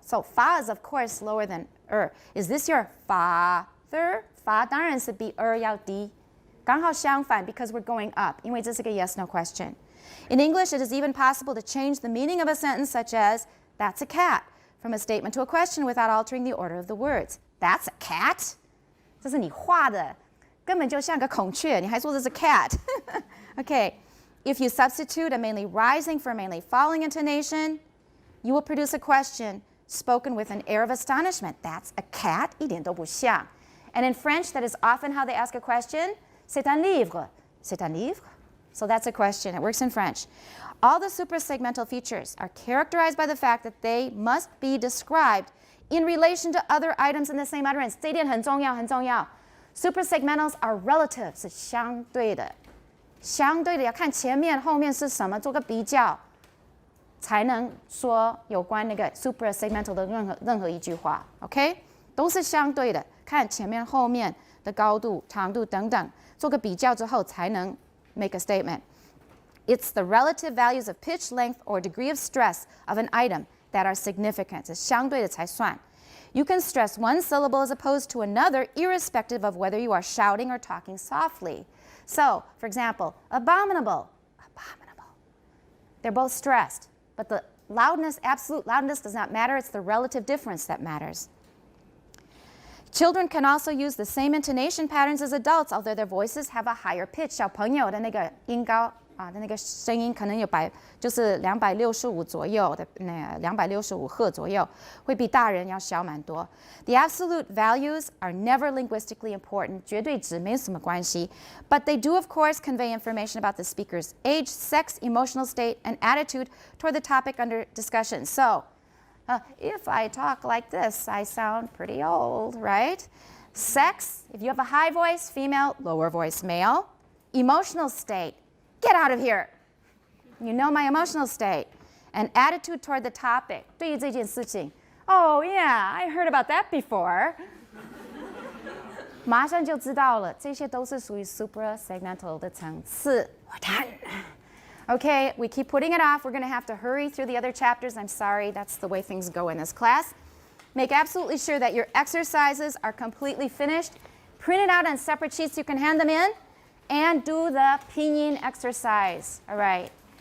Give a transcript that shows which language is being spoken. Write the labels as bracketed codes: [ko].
[en] So fa is, of course, lower than Is this your father? [zh] Fa 当然是比要低。刚好相反 [en] because we're going up. [zh] 因为这是个 [en] yes, no question. In English, it is even possible to change the meaning of a sentence such as, "That's a cat," from a statement to a question without altering the order of the words. That's a cat? [zh] 这是你画的，根本就像个孔雀，你还说这是 cat? [en] Okay. If you substitute a mainly rising for a mainly falling intonation, you will produce a question spoken with an air of astonishment. That's a cat? [zh] 一点都不像. [en] And in French, that is often how they ask a question. [fr] C'est un livre. C'est un livre? [en] So that's a question. It works in French. All the suprasegmental features are characterized by the fact that they must be described in relation to other items in the same utterance. [zh] 这一点很重要，很重要. [en] Suprasegmentals are relative, [zh] 是相对的。相对的要看前面后面是什么，做个比较，才能说有关那个 suprasegmental 的任何一句话 ，OK？都是相对的，看前面后面的高度、长度等等，做个比较之后才能 [en] make a statement. It's the relative values of pitch, length, or degree of stress of an item that are significant. [zh] 是相对的才算。 [en] You can stress one syllable as opposed to another, irrespective of whether you are shouting or talking softly. So, for example, abominable, abominable. They're both stressed, but the loudness, absolute loudness does not matter. It's the relative difference that matters. Children can also use the same intonation patterns as adults, although their voices have a higher pitch. [zh] 小朋友的那个音高啊的那个声音可能有就是265左右的那265赫左右，会比大人要小蛮多。 [en] The absolute values are never linguistically important. [zh] 绝对值没有什么关系 [en] but they do of course convey information about the speaker's age, sex, emotional state, and attitude toward the topic under discussion. So, if I talk like this, I sound pretty old, right? Sex, if you have a high voice, female, lower voice, male. Emotional state, get out of here. You know my emotional state. And attitude toward the topic. [zh] 对于这件事情 [en] Oh yeah, I heard about that before. [zh] 马上就知道了，这些都是属于 suprasegmental 的层次。 [en] We're done. Okay, we keep putting it off. We're going to have to hurry through the other chapters. I'm sorry, that's the way things go in this class. Make absolutely sure that your exercises are completely finished. Print it out on separate sheets so you can hand them in. And do the pinyin exercise. All right.